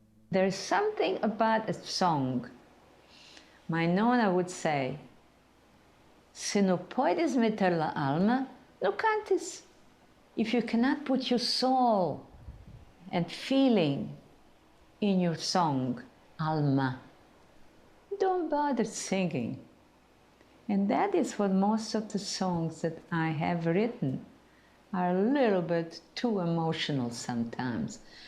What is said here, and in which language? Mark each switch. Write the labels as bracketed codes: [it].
[en] There's something about a song. My Nona would say, [lad] se não podes meter la alma, no cantes. [en] If you cannot put your soul and feeling in your song, alma, don't bother singing. And that is what most of the songs that I have written are a little bit too emotional sometimes.